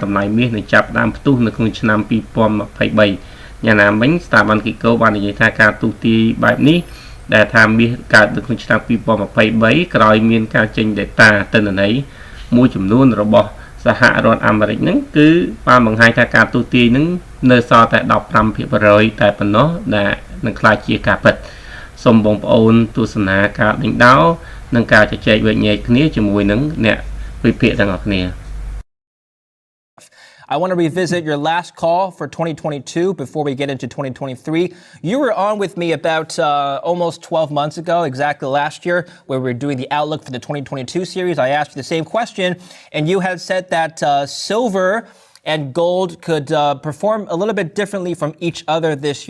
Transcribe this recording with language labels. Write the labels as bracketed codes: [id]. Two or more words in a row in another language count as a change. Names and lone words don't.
[km] តម្លៃមាសនឹងចាប់ផ្ដើមផ្ទុះនៅក្នុងឆ្នាំ2023យ៉ាងណាមិញស្ថាប័នគីតូបាននិយាយថាការទូទាយបែបនេះដែលថាមាសកើតនៅក្នុងឆ្នាំ2023ក្រោយមានការចេញ data ទិន្នន័យមួយចំនួនរបស់សហរដ្ឋអាមេរិកហ្នឹងគឺបានបង្ហាញថាការទូទាយហ្នឹងនៅសល់តែ 15% តែប៉ុណ្ណោះដែលនឹងក្លាយជាការពិតសូមបងប្អូនទស្សនាការដេញដោលនិងការជជែកវែកញែកគ្នាជាមួយនឹងអ្នកវិភាគទាំងអស់គ្នា [en] I want to revisit your last call for 2022 before we get into 2023. You were on with me about almost 12 months ago, exactly last year, where we were doing the outlook for the 2022 series. I asked you the same question, and you had said that silver and gold could perform a little bit differently from each other this year.